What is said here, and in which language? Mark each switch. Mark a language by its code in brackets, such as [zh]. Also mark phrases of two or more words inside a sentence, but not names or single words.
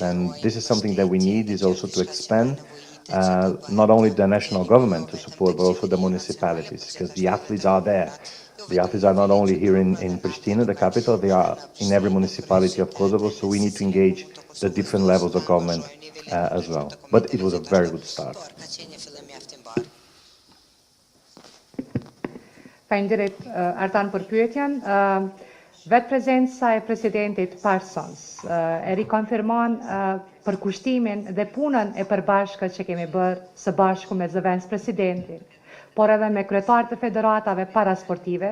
[en] And this is something that we need, is also to expand not only the national government to support, but also the municipalities, because the athletes are there. The athletes are not only here in Pristina, the capital, they are in every municipality of Kosovo, so we need to engage the different levels of government as well. But it was a very good start. [sq] Faleminderit Artan për pyetjen. Vetë prezenca e presidentit Parsons e rikonfirmon përkushtimin dhe punën e përbashkët që kemi bërë së bashku me zëvendës presidentin, por edhe me kryetarët e federatave parasportive.